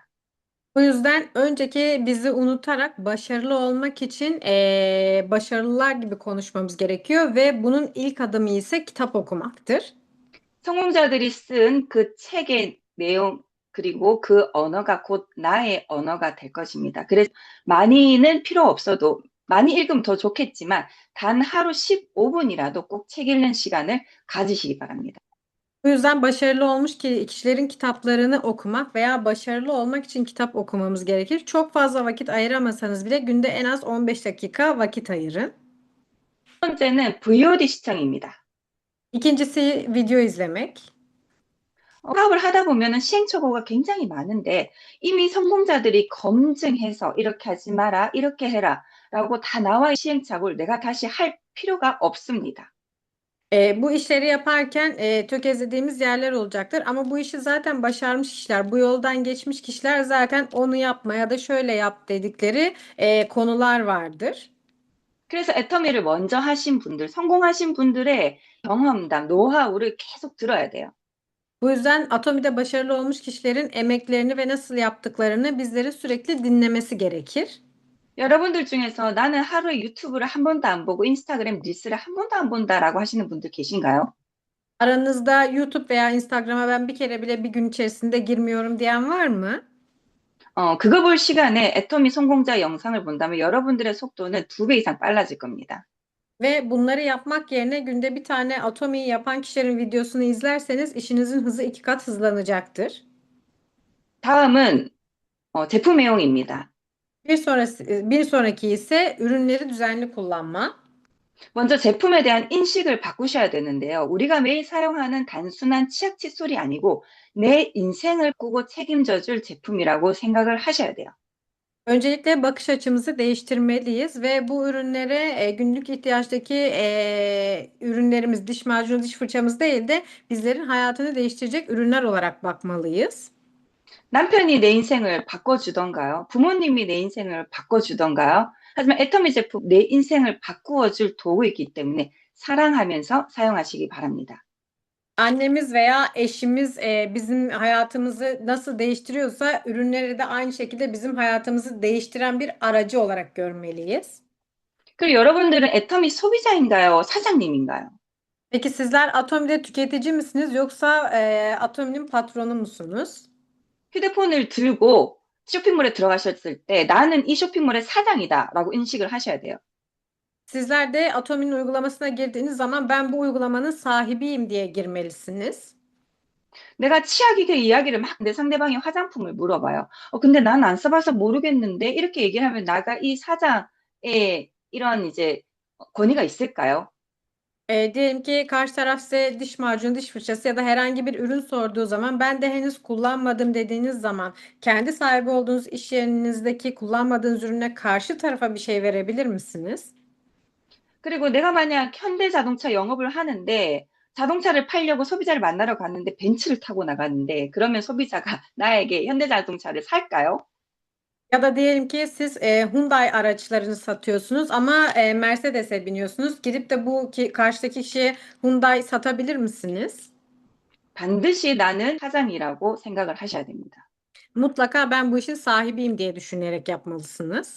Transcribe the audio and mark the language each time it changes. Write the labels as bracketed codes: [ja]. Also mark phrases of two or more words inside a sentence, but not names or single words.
[tr] Bu yüzden önceki bizi unutarak başarılı olmak için başarılılar gibi konuşmamız gerekiyor ve bunun ilk adımı ise kitap okumaktır. [ko] 성공자들이 쓴 그 책의 내용 그리고 그 언어가 곧 나의 언어가 될 것입니다. 그래서 많이는 필요 없어도 많이 읽으면 더 좋겠지만 단 하루 15분이라도 꼭 책 읽는 시간을 가지시기 바랍니다. [tr] Bu yüzden başarılı olmuş kişilerin kitaplarını okumak veya başarılı olmak için kitap okumamız gerekir. Çok fazla vakit ayıramasanız bile günde en az 15 dakika vakit ayırın. [ko] 첫 번째는 VOD 시청입니다. [tr] İkincisi video izlemek. [ko] 사업을 하다 보면은 시행착오가 굉장히 많은데 이미 성공자들이 검증해서 이렇게 하지 마라, 이렇게 해라 라고 다 나와 있는 시행착오를 내가 다시 할 필요가 없습니다. [tr] Bu işleri yaparken tökezlediğimiz yerler olacaktır. Ama bu işi zaten başarmış kişiler, bu yoldan geçmiş kişiler zaten onu yapma ya da şöyle yap dedikleri konular vardır. [ko] 그래서 애터미를 먼저 하신 분들, 성공하신 분들의 경험담, 노하우를 계속 들어야 돼요. [tr] Bu yüzden Atomi'de başarılı olmuş kişilerin emeklerini ve nasıl yaptıklarını bizlerin sürekli dinlemesi gerekir. [ko] 여러분들 중에서 나는 하루에 유튜브를 한 번도 안 보고 인스타그램 릴스를 한 번도 안 본다라고 하시는 분들 계신가요? [tr] Aranızda YouTube veya Instagram'a ben bir kere bile bir gün içerisinde girmiyorum diyen var mı? [ko] 그거 볼 시간에 애터미 성공자 영상을 본다면 여러분들의 속도는 2배 이상 빨라질 겁니다. [tr] Ve bunları yapmak yerine günde bir tane Atomi'yi yapan kişilerin videosunu izlerseniz işinizin hızı 2 kat hızlanacaktır. [ko] 다음은 제품 애용입니다. [tr] Bir sonraki ise ürünleri düzenli kullanma. [ko] 먼저 제품에 대한 인식을 바꾸셔야 되는데요. 우리가 매일 사용하는 단순한 치약 칫솔이 아니고 내 인생을 꾸고 책임져 줄 제품이라고 생각을 하셔야 돼요. [tr] Öncelikle bakış açımızı değiştirmeliyiz ve bu ürünlere günlük ihtiyaçtaki ürünlerimiz, diş macunu, diş fırçamız değil de bizlerin hayatını değiştirecek ürünler olarak bakmalıyız. [ko] 남편이 내 인생을 바꿔주던가요? 부모님이 내 인생을 바꿔주던가요? 하지만 애터미 제품 내 인생을 바꾸어줄 도구이기 때문에 사랑하면서 사용하시기 바랍니다. [tr] Annemiz veya eşimiz bizim hayatımızı nasıl değiştiriyorsa ürünleri de aynı şekilde bizim hayatımızı değiştiren bir aracı olarak görmeliyiz. [ko] 그리고 여러분들은 애터미 소비자인가요? 사장님인가요? [tr] Peki sizler Atomi'de tüketici misiniz yoksa Atomi'nin patronu musunuz? [ko] 휴대폰을 들고 쇼핑몰에 들어가셨을 때 나는 이 쇼핑몰의 사장이다라고 인식을 하셔야 돼요. [tr] Sizler de Atomi'nin uygulamasına girdiğiniz zaman ben bu uygulamanın sahibiyim diye girmelisiniz. [ko] 내가 치아기계 이야기를 막 내 상대방이 화장품을 물어봐요. 근데 난 안 써봐서 모르겠는데 이렇게 얘기를 하면 나가 이 사장의 이런 이제 권위가 있을까요? [tr] Diyelim ki karşı taraf size diş macunu, diş fırçası ya da herhangi bir ürün sorduğu zaman ben de henüz kullanmadım dediğiniz zaman kendi sahibi olduğunuz iş yerinizdeki kullanmadığınız ürüne karşı tarafa bir şey verebilir misiniz? [ko] 그리고 내가 만약 현대자동차 영업을 하는데 자동차를 팔려고 소비자를 만나러 갔는데 벤츠를 타고 나갔는데 그러면 소비자가 나에게 현대자동차를 살까요? [tr] Ya da diyelim ki siz Hyundai araçlarını satıyorsunuz ama Mercedes'e biniyorsunuz. Gidip de karşıdaki kişiye Hyundai satabilir misiniz? [ko] 반드시 나는 사장이라고 생각을 하셔야 됩니다. [tr] Mutlaka ben bu işin sahibiyim diye düşünerek yapmalısınız.